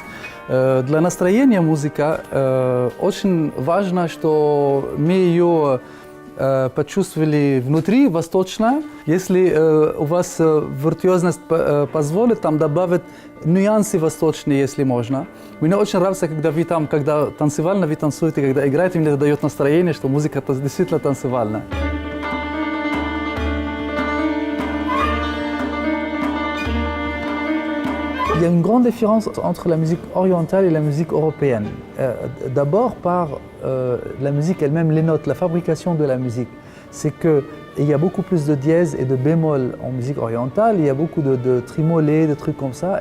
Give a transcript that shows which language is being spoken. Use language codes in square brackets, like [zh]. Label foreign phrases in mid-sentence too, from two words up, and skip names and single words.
[ru] Для настроения музыка очень важно, что мы ее почувствовали внутри, восточно. Если у вас виртуозность позволит, там добавить нюансы восточные, если можно. Мне очень нравится, когда вы там, когда танцевально вы танцуете, когда играете, мне это дает настроение, что музыка действительно танцевальная. [fr] Il y a une grande différence entre la musique orientale et la musique européenne. D'abord par la musique elle-même, les notes, la fabrication de la musique. C'est qu'il y a beaucoup plus de dièses et de bémols en musique orientale, il y a beaucoup de trimolés, de trucs comme ça.